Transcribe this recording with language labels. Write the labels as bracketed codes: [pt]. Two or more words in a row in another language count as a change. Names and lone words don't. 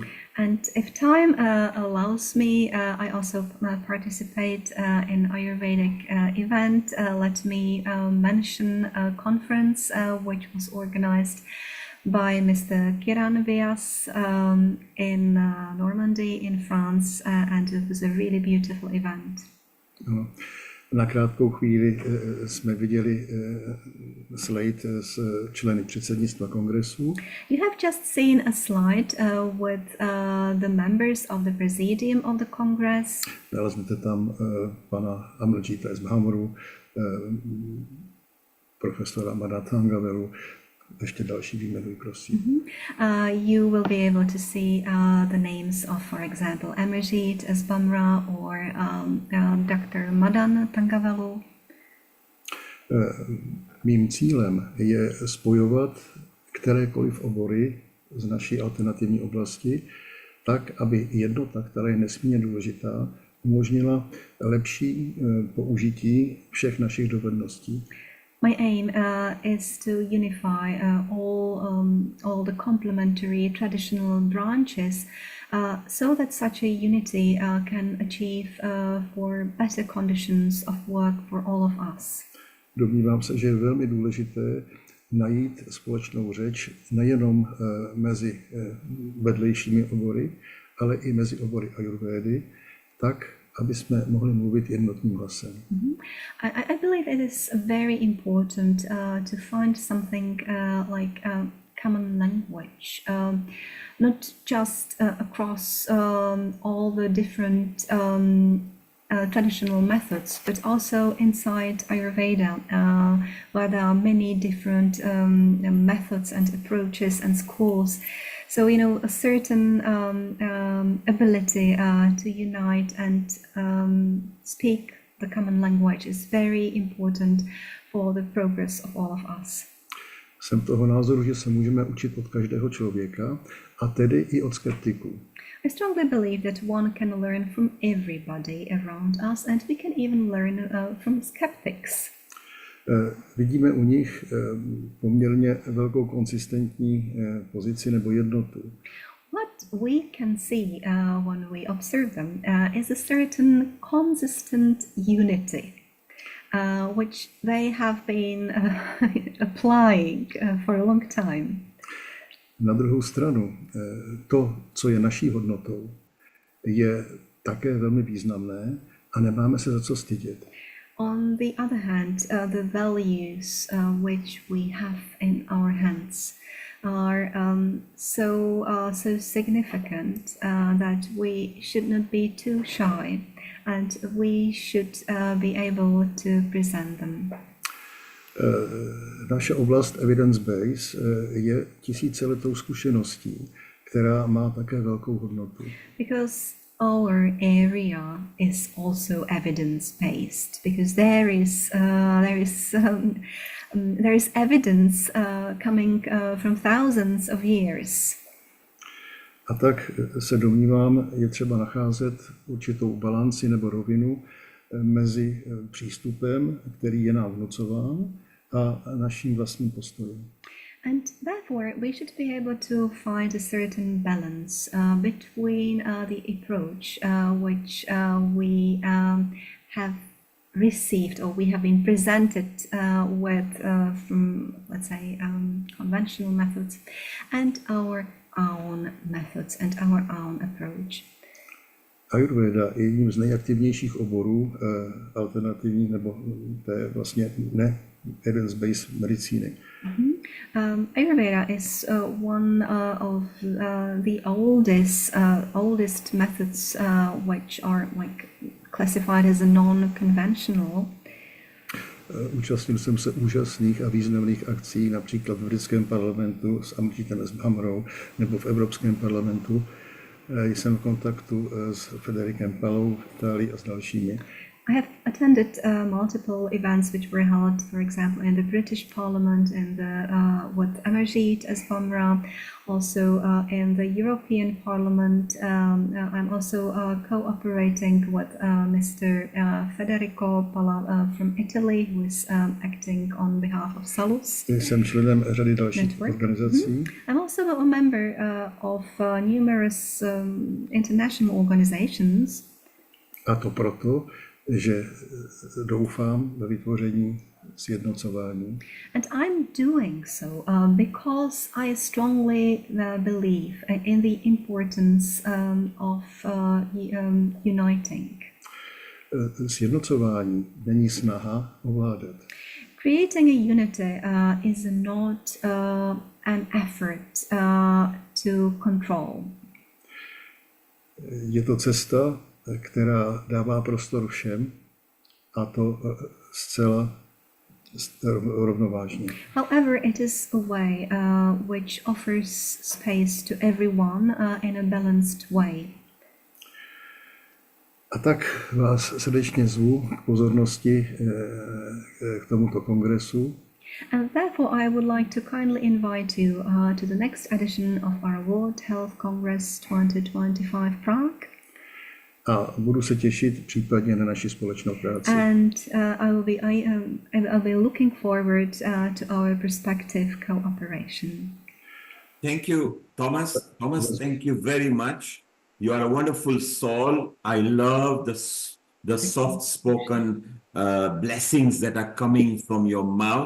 [en] And if time allows me, I also participate in Ayurvedic event. Let me mention a conference which was organized by Mr. Kiran Vyas in Normandy in France, and it was a really beautiful event. [cs] Ano. Na krátkou chvíli jsme viděli slide s členy předsednictva kongresu. [en] You have just seen a slide with the members of the presidium of the Congress. [cs] Naleznete tam pana Amrjita z Bhamoru, profesora Madatangavelu, ještě další výjmenuji, prosím. [en] You will be able to see the names of, for example, Amrjit S. Bamra or Dr. Madan Tangavelu. [cs] Mým cílem je spojovat kterékoliv obory z naší alternativní oblasti tak, aby jednota, která je nesmírně důležitá, umožnila lepší použití všech našich dovedností. [en] My aim is to unify all the complementary traditional branches so that such a unity can achieve for better conditions of work for all of us. [cs] Domnívám se, že je velmi důležité najít společnou řeč nejenom mezi vedlejšími obory, ale i mezi obory Ayurvédy, tak, aby jsme mohli mluvit jednotným hlasem. [en] I believe it is very important to find something like a common language, not just across all the different traditional methods, but also inside Ayurveda, where there are many different methods and approaches and schools. So, you know, a certain ability to unite and speak the common language is very important for the progress of all of us. [cs] Jsem toho názoru, že se můžeme učit od každého člověka, a tedy i od skeptiků. [en] I strongly believe that one can learn from everybody around us, and we can even learn from skeptics. [cs] Vidíme u nich poměrně velkou konsistentní pozici nebo jednotu. [en] What we can see when we observe them is a certain consistent unity, which they have been applying for a long time. [cs] Na druhou stranu, to, co je naší hodnotou, je také velmi významné a nemáme se za co stydět. [en] On the other hand, the values which we have in our hands are so significant that we should not be too shy, and we should be able to present them. [cs] Naše oblast evidence-based je tisíciletou zkušeností, která má také velkou hodnotu. [en] Because our area is also evidence-based, because there is evidence coming from thousands of years. [cs] A tak se domnívám, je třeba nacházet určitou balanci nebo rovinu mezi přístupem, který je nám vnucován, a naším vlastním postojem. [en] And therefore, we should be able to find a certain balance between the approach which we have received or we have been presented with from, let's say, conventional methods, and our own methods and our own approach. [cs] Ayurveda je jedním z nejaktivnějších oborů alternativní nebo té vlastně ne evidence-based medicíny. [en] Ayurveda is one of the oldest methods which are classified as a non-conventional. [cs] Účastnil jsem se úžasných a významných akcí, například v britském parlamentu s Amritou Sharmou nebo v Evropském parlamentu. Jsem v kontaktu s Federikem Palou v Itálii a s dalšími. [en] I have attended multiple events which were held, for example, in the British Parliament and with Amrita Sharma, also in the European Parliament. I'm also cooperating with Mr. Federico Pala from Italy, who is acting on behalf of Salus. [cs] Jsem členem řady dalších organizací. [en] I'm also a member of numerous international organizations. [cs] A to proto, že doufám ve vytvoření sjednocování. [en] And I'm doing so because I strongly believe in the importance of uniting. [cs] Sjednocování není snaha ovládat. [en] Creating a unity is not an effort to control. [cs] Je to cesta, která dává prostor všem, a to zcela rovnovážně. [en] However, it is a way which offers space to everyone in a balanced way. [cs] A tak vás srdečně zvu k pozornosti k tomuto kongresu. [en] And therefore, I would like to kindly invite you to the next edition of our World Health Congress 2025 Prague. [cs] A budu se těšit případně na naši společnou práci. [en] And I'll be looking forward to our prospective cooperation. Thank you, Thomas. Thomas, thank you very much. You are a wonderful soul. I love the soft-spoken blessings that are coming from your mouth.